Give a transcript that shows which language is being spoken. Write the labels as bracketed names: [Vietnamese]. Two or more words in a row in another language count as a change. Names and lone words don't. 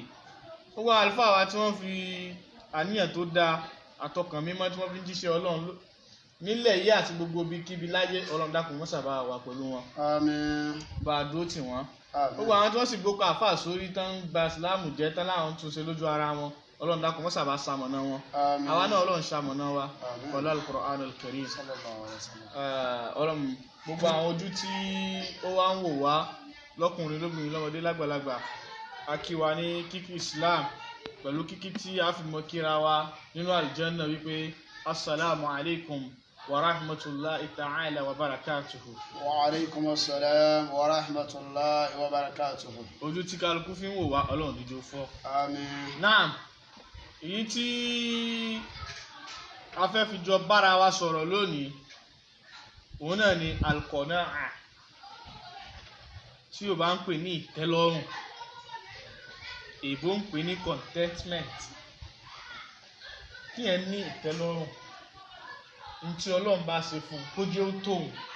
[Yoruba] gbogbo àlùfáà wa tí wọ́n fi àníyàn tó dáa àtọkàn mímọ́ tí wọ́n fi ń jíṣẹ́ Ọlọ́run nílẹ̀ yìí àti gbogbo ibikíbi láyé Ọlọ́run dákun mọ́ sábà wà pẹ̀lú wọn. Àmín. bá a dúró tì wọ́n. Àmín. gbogbo àwọn tí wọ́n sì gbókò àfáà sórí tán ń ba ìsìláàmù jẹ́ tán láwọn tún ṣe lójú ara wọn Ọlọ́run dákun mọ́ sábà ṣamọ̀nà wọn. Àmín. àwa náà Ọlọ́run ṣamọ̀nà wa Àmín. pẹ̀lú Al-Qur'anul Karim. [Arabic] صلى الله عليه وسلم. [Yoruba] Ọlọ́run gbogbo àwọn ojú tí ó wá ń wò wá lọ́kùnrin lóbìnrin lọ́mọdé lágbàlagbà a kí wa ní kíkí Islam pẹ̀lú kíkí tí a fi mọ kíra wa nínú àlùjánnà wípé [Arabic] السلام عليكم ورحمة الله تعالى وبركاته. وعليكم السلام ورحمة الله وبركاته. [Yoruba] ojú tí kálukú fi ń wò wá Ọlọ́run dídó fọ́. Àmín. náà èyí tí a fẹ́ fi jọ bára wa sọ̀rọ̀ lónìí òun náà ni al-qana'a tí o bá ń pè ní ìtẹ́lọ́rùn èbó ń pè ní contentment kí ẹ ní ìtẹ́lọ́rùn ntí Ọlọ́run bá ṣe fún kó jẹ́ ó tóun.